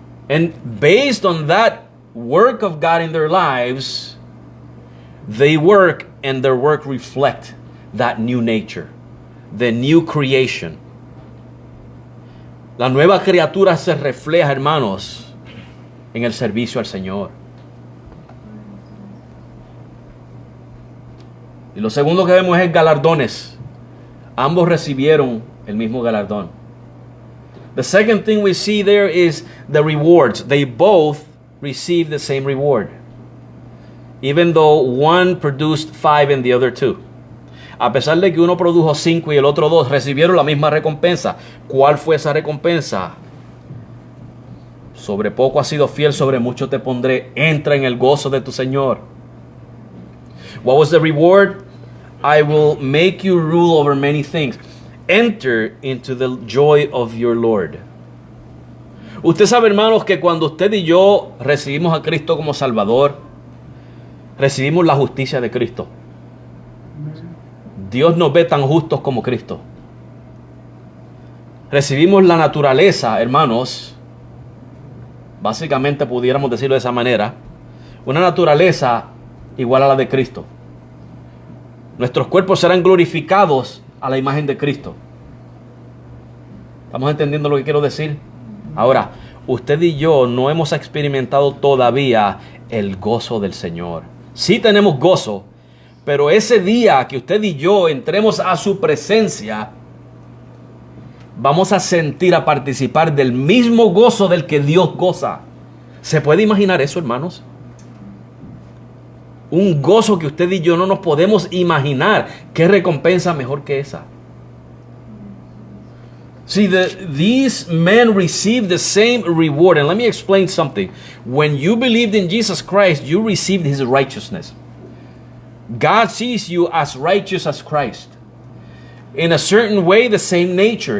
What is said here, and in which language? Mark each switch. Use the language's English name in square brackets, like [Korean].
[English] And based on that work of God in their lives, they work and their work reflect that new nature, the new creation. [Spanish] La nueva criatura se refleja, hermanos, en el servicio al Señor. Y lo segundo que vemos es galardones. Ambos recibieron el mismo galardón. [English] The second thing we see there is the rewards. They both received the same reward, even though one produced 5 and the other 2. [Spanish] A pesar de que uno produjo 5 y el otro 2, recibieron la misma recompensa. ¿Cuál fue esa recompensa? Sobre poco has sido fiel, sobre mucho te pondré. Entra en el gozo de tu Señor. [English] What was the reward? I will make you rule over many things. Enter into the joy of your Lord. [Spanish] Usted sabe, hermanos, que cuando usted y yo recibimos a Cristo como Salvador, recibimos la justicia de Cristo. Dios nos ve tan justos como Cristo. Recibimos la naturaleza, hermanos, básicamente pudiéramos decirlo de esa manera, una naturaleza igual a la de Cristo. Nuestros cuerpos serán glorificados a la imagen de Cristo. ¿Estamos entendiendo lo que quiero decir? Ahora, usted y yo no hemos experimentado todavía el gozo del Señor. Sí tenemos gozo, pero ese día que usted y yo entremos a su presencia, vamos a sentir, a participar del mismo gozo del que Dios goza. ¿Se puede imaginar eso, hermanos? Un gozo que usted y yo no nos podemos imaginar. ¿Qué recompensa mejor que esa? [English] See, these men received the same reward. And let me explain something. When you believed in Jesus Christ, you received his righteousness. God sees you as righteous as Christ. In a certain way, the same nature.